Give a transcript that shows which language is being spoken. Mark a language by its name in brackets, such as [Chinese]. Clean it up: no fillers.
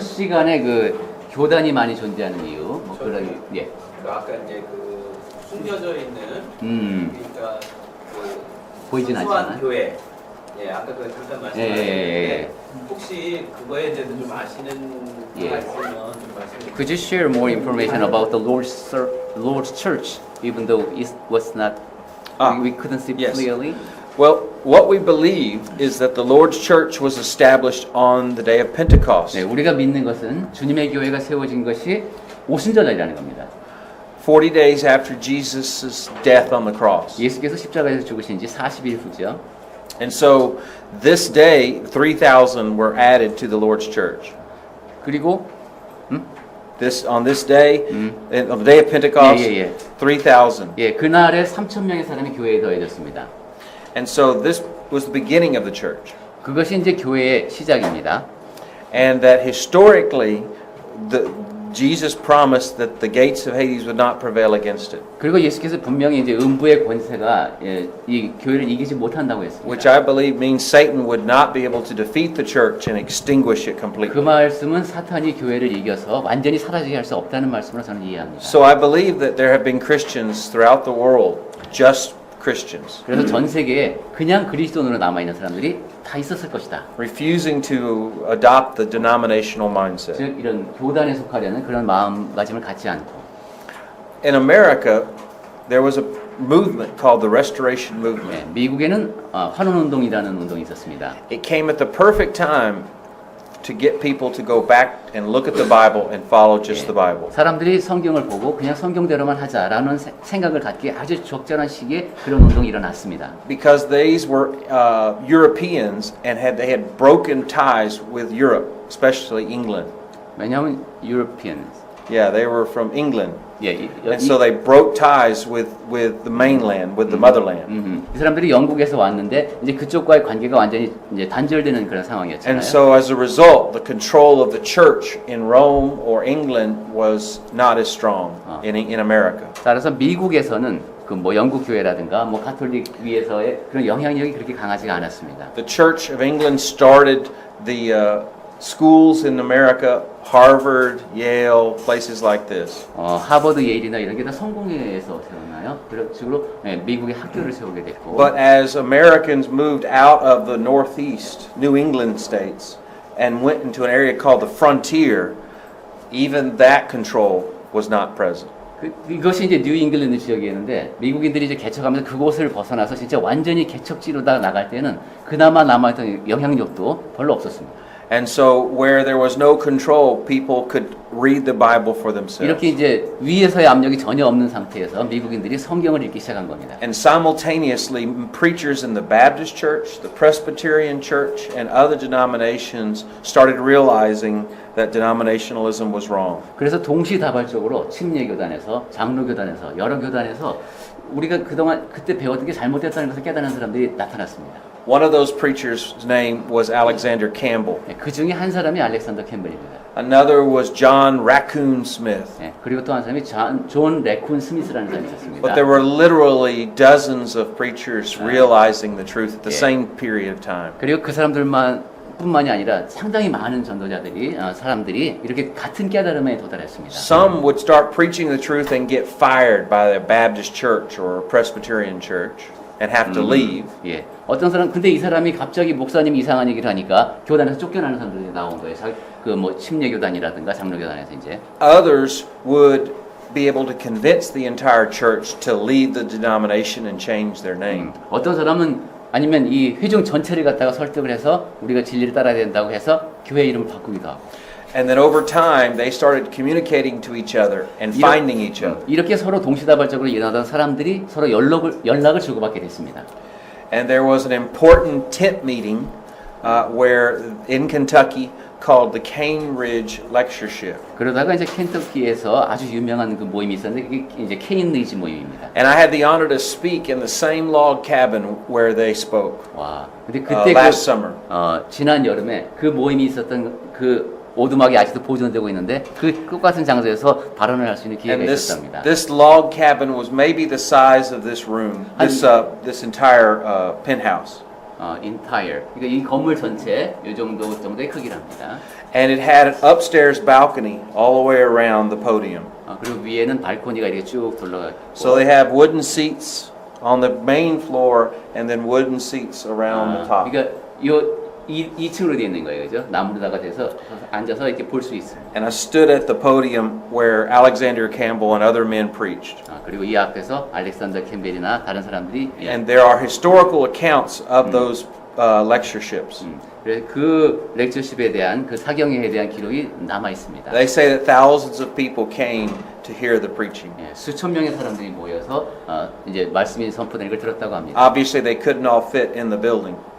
[Korean] 첫 시간에 그 교단이 많이 존재하는 이유, 그런 예. 그 아까 이제 그 숨겨져 있는 그러니까 그 보이진 소소한 않지만. 교회 예 아까 그 잠깐 말씀하셨는데 혹시 그거에 대해서 좀 아시는 예. 가 있으면 좀 말씀해 [English] Could you share more information about the Lord's Church, even though it was not we couldn't see yes. clearly? Well, what we believe is that the Lord's church was established on the day of Pentecost. [Korean] 네, 우리가 믿는 것은 주님의 교회가 세워진 것이 오순절날이라는 겁니다. [English] 40 days after Jesus' death on the cross. [Korean] 예수께서 십자가에서 죽으신 지 40일 후죠. [English] And so this day, 3,000 were added to the Lord's church. [Korean] 그리고 [English] On this day, on the day of Pentecost, [Korean] 예. [English] 3,000. [Korean] 예, 그날에 3,000명의 사람이 교회에 더해졌습니다. [English] And so this was the beginning of the church. [Korean] 그것이 이제 교회의 시작입니다. [English] And that historically, Jesus promised that the gates of Hades would not prevail against it. [Korean] 그리고 예수께서 분명히 이제 음부의 권세가 이 교회를 이기지 못한다고 했습니다. [English] Which I believe means Satan would not be able to defeat the church and extinguish it [Korean] 그 [English] completely. [Korean] 말씀은 사탄이 교회를 이겨서 완전히 사라지게 할 수 없다는 말씀으로 저는 이해합니다. [English] So I believe that there have been Christians throughout the world, just Christians, [Korean] 그래서 전 세계에 그냥 그리스도인으로 남아 있는 사람들이 다 있었을 것이다. [English] refusing to adopt the denominational mindset. [Korean] 즉 이런 교단에 속하려는 그런 마음가짐을 갖지 않고. [English] In America, there was a movement called the Restoration Movement. [Korean] 네, 미국에는 환원 운동이라는 운동이 있었습니다. [English] It came at the perfect time to get people to go back and look at the Bible and follow just the Bible. [Korean] 사람들이 성경을 보고 그냥 성경대로만 하자라는 생각을 갖기에 아주 적절한 시기에 그런 운동이 일어났습니다. [English] Because these were Europeans and they had broken ties with Europe, especially England. [Korean] 왜냐하면 Europeans. [English] Yeah, they were from England. [Korean] 예, [English] And so they broke ties with the mainland, with the motherland. [Korean] 이 사람들이 영국에서 왔는데 이제 그쪽과의 관계가 완전히 이제 단절되는 그런 상황이었잖아요. [English] And so as a result, the control of the church in Rome or England was not as strong in America. [Korean] 따라서 미국에서는 그 뭐 영국 교회라든가 뭐 가톨릭 위에서의 그런 영향력이 그렇게 강하지가 않았습니다. [English] The Church of England started the schools in America, Harvard, Yale, places like this. [Korean] 하버드, 예일이나 이런 게 다 성공회에서 세웠나요? 그런 식으로 미국의 학교를 세우게 됐고. [English] But as Americans moved out of the Northeast, New England states, and went into an area called the frontier, even that control was not present. [Korean] 이것이 이제 뉴 잉글랜드 지역이었는데 미국인들이 이제 개척하면서 그곳을 벗어나서 진짜 완전히 개척지로 다 나갈 때는 그나마 남아있던 영향력도 별로 없었습니다. [English] And so where there was no control, people could read the Bible for themselves. [Korean] 이렇게 이제 위에서의 압력이 전혀 없는 상태에서 미국인들이 성경을 읽기 시작한 겁니다. [English] And simultaneously, preachers in the Baptist church, the Presbyterian church, and other denominations started realizing that denominationalism was wrong. [Korean] 그래서 동시다발적으로 침례교단에서 장로교단에서 여러 교단에서 우리가 그동안 그때 배웠던 게 잘못됐다는 것을 깨닫는 사람들이 나타났습니다. [English] One of those preachers' name was Alexander Campbell. [Korean] 그 중에 한 사람이 알렉산더 캠벨입니다. [English] Another was John Raccoon Smith. [Korean] 그리고 또 한 사람이 존 레쿤 스미스라는 사람이 있었습니다. [English] But there were literally dozens of preachers realizing the truth at the same period of time. [Korean] 그리고 그 뿐만이 아니라 상당히 많은 전도자들이 사람들이 이렇게 같은 깨달음에 도달했습니다. [English] Some would start preaching the truth and get fired by the Baptist church or Presbyterian church and have to leave. [Korean] 예. 어떤 사람 근데 이 사람이 갑자기 목사님 이상한 얘기를 하니까 교단에서 쫓겨나는 사람들이 나온 거예요. 그 뭐 침례교단이라든가 장로교단에서 이제. [English] Others would be able to convince the entire church to leave the denomination and change their name. [Korean] 어떤 사람은 아니면 이 회중 전체를 갖다가 설득을 해서 우리가 진리를 따라야 된다고 해서 교회 이름을 바꾸기도 하고. [English] And then over time they started communicating to each other and finding each other. [Korean] 이렇게 서로 동시다발적으로 일어나던 사람들이 서로 연락을 주고받게 됐습니다. [English] And there was an important tent meeting where in Kentucky called the Cane Ridge Lectureship. [Korean] 그러다가 이제 켄터키에서 아주 유명한 그 모임이 있었는데 그게 이제 케인 리지 모임입니다. [English] And I had the honor to speak in the same log cabin where they spoke. [Korean] 와, 근데 그때 [English] last summer. [Korean] 지난 여름에 그 모임이 있었던 그 오두막이 아직도 보존되고 있는데 그 똑같은 장소에서 발언을 할 수 있는 기회가 [English] And [Korean] 있었답니다. [English] this log cabin was maybe the size of this room, this entire penthouse. entire. [Korean] 그러니까 이 건물 전체 이 정도의 크기랍니다. [English] And it had an upstairs balcony all the way around the podium. [Korean] 그리고 위에는 발코니가 이렇게 쭉 둘러가 있고. [English] So they have wooden seats on the main floor and then wooden seats around the top. [Korean] 그러니까 2층으로 되어 있는 거예요, 그죠? 나무로다가 돼서 앉아서 이렇게 볼 수 있어요. [English] And I stood at the podium where Alexander Campbell and other men preached. [Korean] 그리고 이 앞에서 알렉산더 캠벨이나 다른 사람들이 [English] And there are historical accounts of those lectureships. [Korean] 그래서 그 렉처십에 대한 그 사경회에 대한 기록이 남아 있습니다. [English] They say that thousands of people came to hear the preaching. [Korean] 수천 명의 사람들이 모여서 이제 말씀이 선포되는 걸 들었다고 합니다. [English] Obviously, they couldn't all fit in the building,